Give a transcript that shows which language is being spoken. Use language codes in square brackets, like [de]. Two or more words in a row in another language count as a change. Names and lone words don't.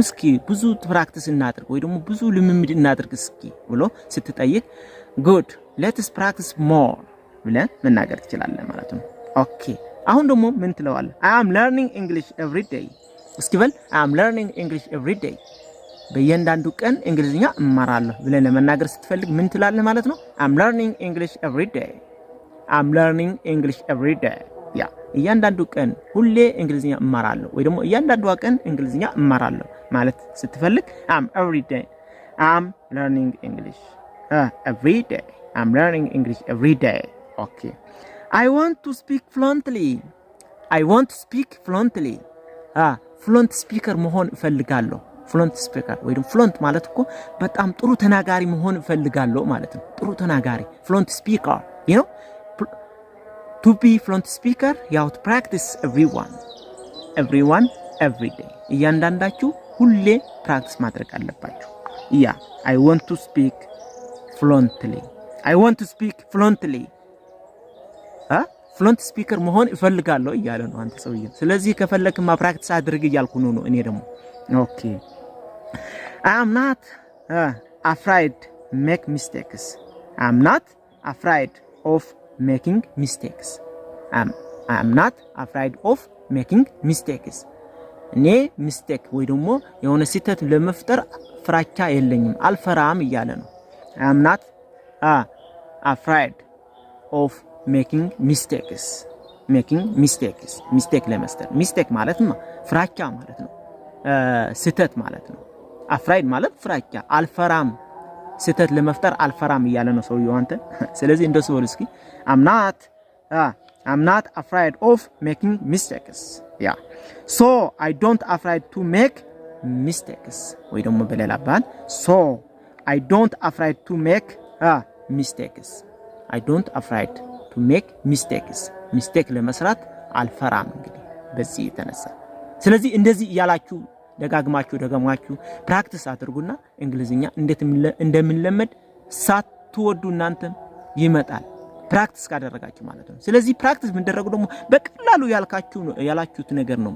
[am] እስኪ ብዙ ፕራክቲስ እናድርግ ወይ ደግሞ ብዙ ልምምድ እናድርግ እስኪ ብሎ ስትጠይቅ [en] good let's practice more [am] ብለን መናገር ትችላለህ ማለት ነው ኦኬ አሁን ደግሞ ምን ትለዋለህ [en] I am learning English every day [am] እስኪ በል [en] I am learning English every day [am] በእያንዳንዱ ቀን እንግሊዝኛ እማራለሁ ብለን ለመናገር ስትፈልግ ምን ትላለህ ማለት ነው [en] I'm learning English every day [am] ያ እያንዳንዱ ቀን ሁሌ እንግሊዝኛ እማራለሁ ወይ ደግሞ እያንዳንዱ ቀን እንግሊዝኛ እማራለሁ ማለት ስትፈልግ [en] I'm learning English every day I'm learning English every day okay I want to speak fluently fluent speaker [am] መሆን እፈልጋለሁ [en] fluent speaker [am] ወይ ደግሞ [en] fluent [am] ማለት እኮ በጣም ጥሩ ተናጋሪ መሆን እፈልጋለሁ ማለት ነው ጥሩ ተናጋሪ [en] fluent speaker you know to be fluent speaker you have to practice everyone every day [am] እያንዳንዳችሁ ሁሌ ፕራክቲስ ማድረግ አለባችሁ ያ [en] I want to speak fluently fluent speaker [am] መሆን እፈልጋለሁ እያለ ነው አንተ ሰውዬ ስለዚህ ከፈለክማ ፕራክቲስ አድርግ እያልኩ ነው እኔ ደግሞ ኦኬ [en] I am not afraid make mistakes I'm not afraid of making mistakes I'm not afraid of making [am] mistakes እኔ ሚስቴክ ወይ ደግሞ የሆነ ስህተት ለመፍጠር ፍራቻ የለኝም አልፈራም እያለ ነው [en] I'm not afraid of making mistakes [am] mistake ለመስጠት mistake ማለት ነው ፍራቻ ማለት ነው ስህተት ማለት ነው afraid ማለት ፍራቻ አልፈራም ስህተት ለመፍጠር አልፈራም እያለ ነው ሰውየው አንተ ስለዚህ እንደሱ በል እስኪ [en] I'm not afraid of making mistakes yeah so I don't afraid to make mistakes [am] ወይ ደግሞ በሌላ ባል [en] so I don't afraid to make mistakes I don't afraid to make mistakes mistake [am] ለመስራት አልፈራም እንግዲህ በዚህ የተነሳ ስለዚህ እንደዚህ ያላችሁ ደጋግማችሁ ፕራክቲስ አድርጉና እንግሊዝኛ እንዴት እንደምንለመድ ሳትወዱ እናንተም ይመጣል ፕራክቲስ ካደረጋችሁ ማለት ነው ስለዚህ ፕራክቲስ ምንደረጉ ደግሞ በቀላሉ ያላችሁት ነገር ነው